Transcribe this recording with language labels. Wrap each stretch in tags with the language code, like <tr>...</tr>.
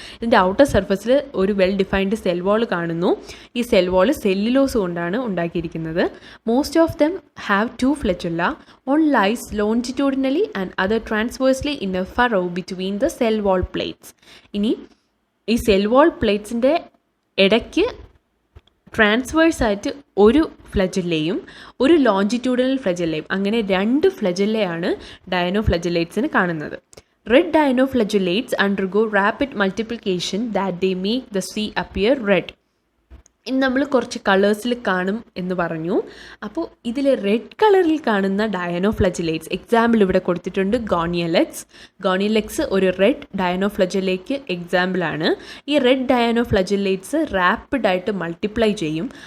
<ml>ഇതിൻ്റെ ഔട്ടർ സർഫസിൽ ഒരു വെൽ ഡിഫൈൻഡ് സെൽ വാൾ കാണുന്നു. ഈ സെൽ വാൾ സെല്ലുലോസ് കൊണ്ടാണ് ഉണ്ടാക്കിയിരിക്കുന്നത്.</ml> <en>Most of them have 2 flagella. One lies longitudinally and other transversely in a furrow between the cell wall plates.</en> <ml>ഇനി ഈ സെൽ വാൾ പ്ലേറ്റ്സിൻ്റെ ഇടയ്ക്ക് ട്രാൻസ്വേഴ്സായിട്ട് ഒരു ഫ്ലജല്ലയും ഒരു ലോഞ്ചിറ്റ്യൂഡിനൽ ഫ്ലജല്ലയും, അങ്ങനെ 2 ഫ്ലജല്ലയാണ് ഡയനോഫ്ലജുലേറ്റ്സിന് കാണുന്നത്.</ml> <en>Red dinoflagellates undergo rapid multiplication that they make the sea appear red.</en> <ml>ഇന്ന് നമ്മൾ കുറച്ച് കളേഴ്സിൽ കാണും എന്ന് പറഞ്ഞു. അപ്പോൾ ഇതിൽ റെഡ് കളറിൽ കാണുന്ന ഡയനോഫ്ലജുലേറ്റ്സ് എക്സാമ്പിൾ ഇവിടെ കൊടുത്തിട്ടുണ്ട്. ഗോണിയലെക്സ് ഒരു റെഡ് ഡയനോഫ്ലജുലേക്ക് എക്സാമ്പിളാണ്. ഈ റെഡ് ഡയനോഫ്ലജുലേറ്റ്സ് റാപ്പിഡായിട്ട് മൾട്ടിപ്ലൈ ചെയ്യും.</ml>